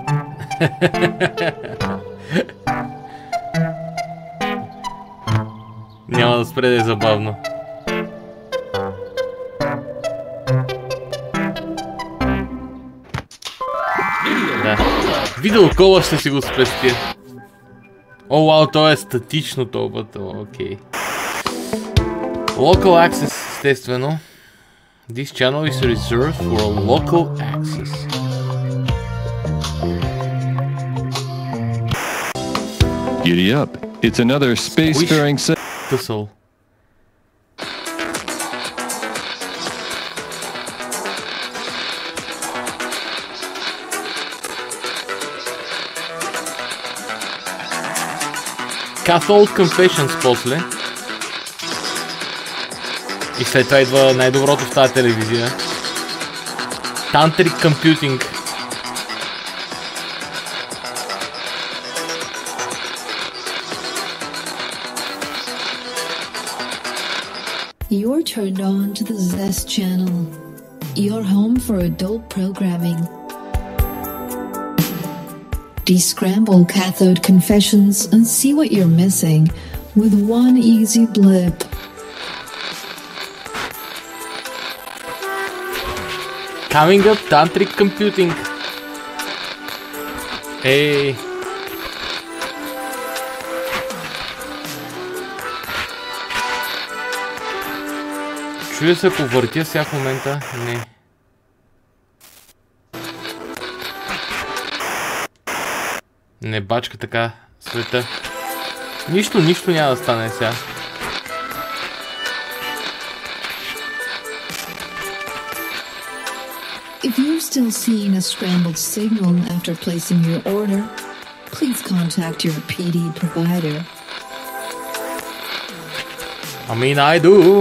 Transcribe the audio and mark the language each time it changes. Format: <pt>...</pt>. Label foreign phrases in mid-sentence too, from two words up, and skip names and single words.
<bg>Няма да спре да е забавно. Да. Видеокола ще си го спестя. О, вау, то е статично това, окей.</bg> <en>Local access, естествено. This channel is reserved for local access. Giddy up. It's another spacefaring Tussle. Cathode Confessions после.</en> <bg>И след това идва най-доброто в тази телевизия.</bg> <en>Tantric Computing. You're turned on to the Zest channel. Your home for adult programming. Descramble cathode confessions and see what you're missing with one easy blip. Coming up, Tantric Computing. Hey.</en> <bg>Чуя се, ако въртя сега в момента. Не. Не бачка така света. Нищо няма да стане сега.</bg> <en>If you're still seeing a scrambled signal after placing your order, please contact your PD provider. I mean, I do.</en>